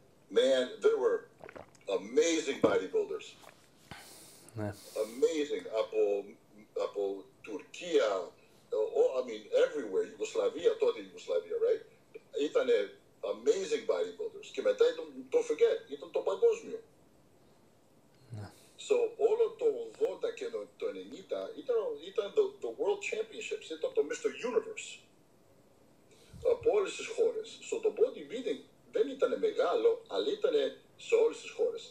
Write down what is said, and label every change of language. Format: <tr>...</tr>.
<en>Man, there were amazing bodybuilders.</en> <el>Ναι.</el> <en>Amazing.</en> <el>Από Τουρκία,</el> <en>I mean everywhere,</en> <el>Ιουγκοσλαβία, τότε Ιουγκοσλαβία, right? Ήτανε</el> <en>amazing bodybuilders.</en> <el>Και μετά</el> <en>don't forget,</en> <el>ήταν το παγκόσμιο. Ναι. So όλο το 80 και το 90 ήταν the World Championships, ήταν το Mr. Universe. Από όλες τις χώρες. So το bodybuilding δεν ήταν μεγάλο, αλλά ήταν σε όλες τις χώρες.</el>